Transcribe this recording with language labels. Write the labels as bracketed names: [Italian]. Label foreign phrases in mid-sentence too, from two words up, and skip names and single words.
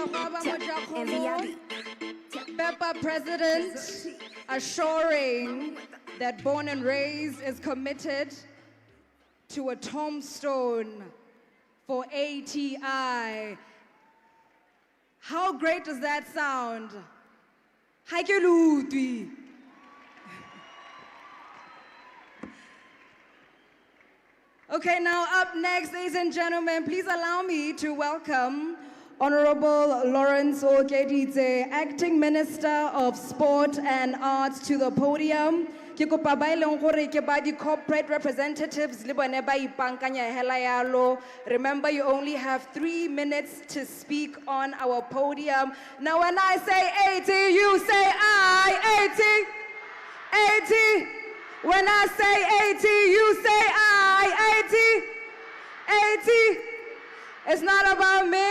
[English] Hwaba Mojakhomo, Pepper President, assuring that Born and Raised is committed to a tombstone for ATI. How great does that sound? [Southern Sotho] Ha ke le utlwi. [English] Okay, now up next, ladies and gentlemen, please allow me to welcome Honorable Lawrence Okeditse, Acting Minister of Sport and Arts, to the podium. [Tswana] Ke kopa ba eleng gore ke ba di [English] corporate representatives [Tswana] le bone ba ipankanya hela yalo. [English] Remember, you only have 3 minutes to speak on our podium. Now when I say 80, you say I. 80. 80. When I say 80, you say I. 80. 80. It's not about me.